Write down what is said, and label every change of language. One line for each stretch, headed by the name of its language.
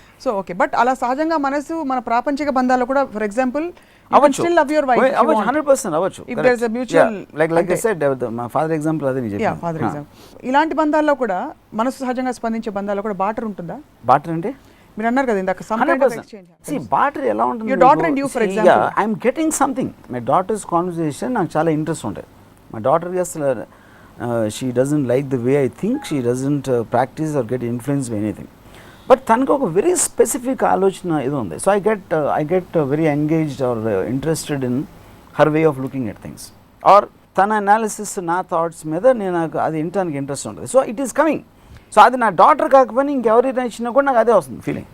Telugu: So okay, but అలా సహజంగా మనసు మన ప్రాపంచిక బంధాలు కూడా
English: for example still love your wife
Telugu: 100% అవ్వచ్చు.
English: if there is a mutual like I said my father example
Telugu: అదే నిజం.
English: Father example.
Telugu: ఇలాంటి బంధాల్లో కూడా మనసు సహజంగా స్పందించే బంధాల్లో కూడా బాటర్ ఉంటుందా? బాటర్ అంటే మీరు అన్నారు కదా ఇందాక
English: Some kind of exchange. See,
Telugu: barter ఎలా ఉంటుంది?
English: Your daughter and you, for example. Yeah, I'm getting something. My daughter's conversation
Telugu: నాకు చాలా ఇంట్రెస్ట్ ఉంటుంది.
English: My daughter
Telugu: అసలు
English: she doesn't like the way I think, she doesn't practice or get influenced by anything. But తనకు ఒక very specific ఆలోచన ఇది ఉంది. So I get very engaged or interested in her way of looking at things or
Telugu: తన analysis నా thoughts మీద నాకు అది వినడానికి ఇంట్రెస్ట్ ఉంటుంది.
English: So it is coming.
Telugu: So అది నా డాటర్ కాకపోయినా ఇంకెవరైనా ఇచ్చినా కూడా నాకు అదే వస్తుంది ఫీలింగ్.